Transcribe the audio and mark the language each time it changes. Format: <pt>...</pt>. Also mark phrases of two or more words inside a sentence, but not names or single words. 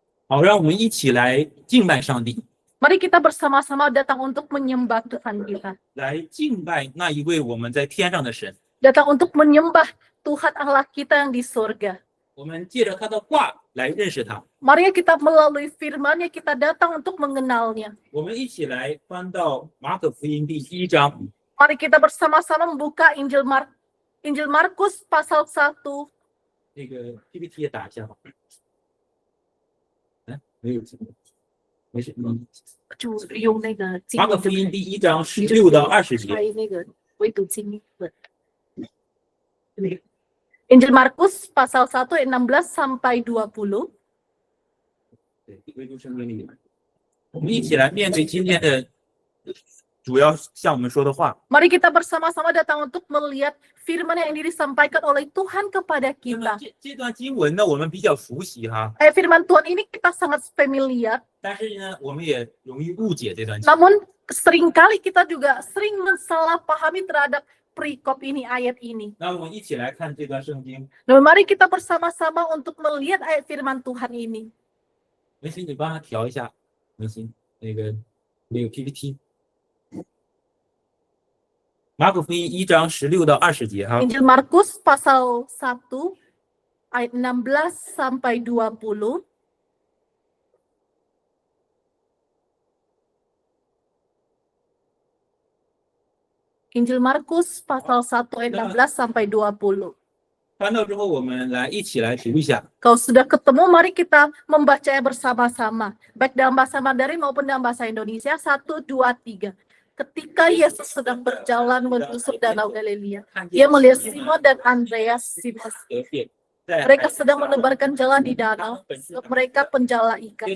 <zh>好，让我们一起来敬拜上帝，</zh> <id>Mari kita bersama-sama datang untuk menyembah Tuhan kita.</id> <zh>来敬拜那一位我们在天上的神。</zh> <id>Datang untuk menyembah Tuhan Allah kita yang di surga.</id> <zh>我们借着他的话来认识他。</zh> <id>Mari kita melalui firman-Nya kita datang untuk mengenalnya.</id> <zh>我们一起来翻到马可福音第1章。</zh> <id>Mari kita bersama-sama membuka Injil Markus pasal 1.</id> <zh>这个 PPT 也打一下吧。没有，没事。就用那个经马可文福音第1章16到20节。开那个唯读经文。</zh> <id>Injil Markus pasal 1 ayat 16 sampai 20.</id> <zh>对，唯独圣经里面。我们一起来面对今天的主要向我们说的话。</zh> <id>Mari kita bersama-sama datang untuk melihat firman yang disampaikan oleh Tuhan kepada</id> <zh>那么</zh> <id>kita.</id> <zh>这段经文呢，我们比较熟悉哈，</zh> <id>Firman Tuhan ini kita sangat familiar,</id> <zh>但是呢，我们也容易误解这段经文。</zh> <id>namun seringkali kita juga sering mensalahpahami terhadap perikop ini, ayat ini.</id> <zh>那我们一起来看这段圣经。</zh> <id>Nah, mari kita bersama-sama untuk melihat ayat firman Tuhan ini.</id> <zh>文心，你帮他调一下，文心那个 PPT。马可福音1章16到20节哈。</zh> <id>Injil Markus pasal 1 ayat 16 sampai 20. Injil Markus pasal 1 ayat 16 sampai 20. 翻到之后，我们来一起来读一下。 Kalau sudah ketemu, mari kita membacanya bersama-sama. Baik dalam bahasa Mandarin maupun dalam bahasa Indonesia. 1, 2, 3. Ketika Yesus sedang berjalan menyusur danau Galilea, Ia melihat Simon dan Andreas si pesisir. Mereka sedang menebarkan jala di danau, mereka penjala ikan.</id>